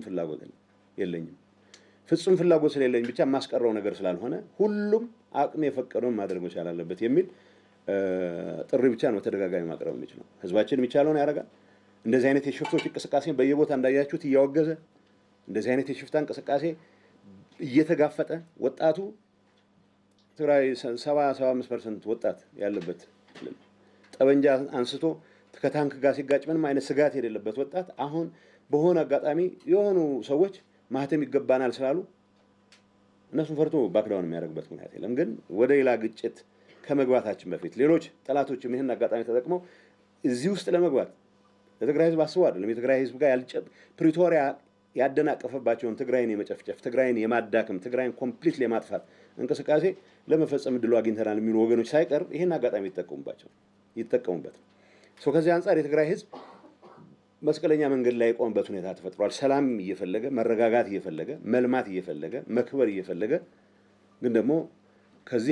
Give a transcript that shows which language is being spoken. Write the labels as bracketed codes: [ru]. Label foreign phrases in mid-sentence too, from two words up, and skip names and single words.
[am] ፍላጎት የለኝም። ፍጹም ፍላጎት ስለሌለኝ ብቻ የማስቀረው ነገር ስላልሆነ ሁሉም አቅም የፈቀደውን ማድረግ መቻል አለበት የሚል ጥሪ ብቻ ነው ተደጋጋሚ ማቅረብ የሚችለው። ህዝባችን የሚቻለውን ያደርጋል። እንደዚህ አይነት የሽፍቶች እንቅስቃሴ በየቦታ እንዳያችሁት እያወገዘ እንደዚህ አይነት የሽፍታ እንቅስቃሴ እየተጋፈጠ ወጣቱ ትግራይ 70-75% ወጣት ያለበት ጠበንጃ አንስቶ ከታንክ ጋር ሲጋጭ ምንም አይነት ስጋት የሌለበት ወጣት አሁን በሆነ አጋጣሚ የሆኑ ሰዎች ማህተም ይገባናል ስላሉ እነሱን ፈርቶ ባክዳውን የሚያደርግበት ምክንያት የለም። ግን ወደ ሌላ ግጭት ከመግባታችን በፊት ሌሎች ጠላቶችም ይህን አጋጣሚ ተጠቅመው እዚህ ውስጥ ለመግባት ለትግራይ ህዝብ አስበው አይደለም። የትግራይ ህዝብ ጋር ፕሪቶሪያ ያደናቀፈባቸውን ትግራይን የመጨፍጨፍ ትግራይን የማዳከም ትግራይን ኮምፕሊትሊ የማጥፋት እንቅስቃሴ ለመፈጸም እድሉ አግኝተናል የሚሉ ወገኖች ሳይቀር ይህን አጋጣሚ ይጠቀሙበት። ከዚህ አንጻር የትግራይ ህዝብ መስቀለኛ መንገድ ላይ የቆመበት ሁኔታ ተፈጥሯል። ሰላም እየፈለገ መረጋጋት እየፈለገ መልማት እየፈለገ መክበር እየፈለገ ግን ደግሞ ከዚህ